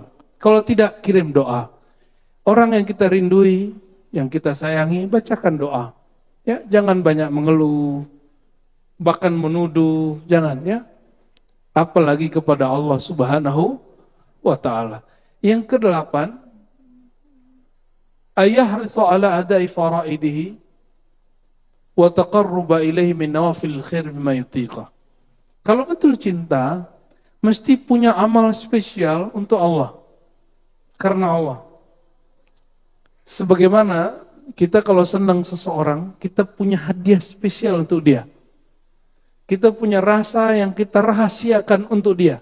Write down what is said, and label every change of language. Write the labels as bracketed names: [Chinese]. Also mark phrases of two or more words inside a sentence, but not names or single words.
[Indonesian] Kalau tidak, kirim doa. Orang yang kita rindui, yang kita sayangi, bacakan doa. Ya, jangan banyak mengeluh, bahkan menuduh, jangan ya. Apalagi kepada Allah [Arabic] سبحانه وتعالى. [Indonesian] Yang kedelapan, [Arabic] يحرص على أداء فرائضه وتقرب إليه من نوافل الخير بما يطيق. [Indonesian] Kalau betul cinta, mesti punya amal spesial untuk Allah. Karena Allah. Sebagaimana kita kalau senang seseorang, kita punya hadiah spesial untuk dia. Kita punya rasa yang kita rahasiakan untuk dia.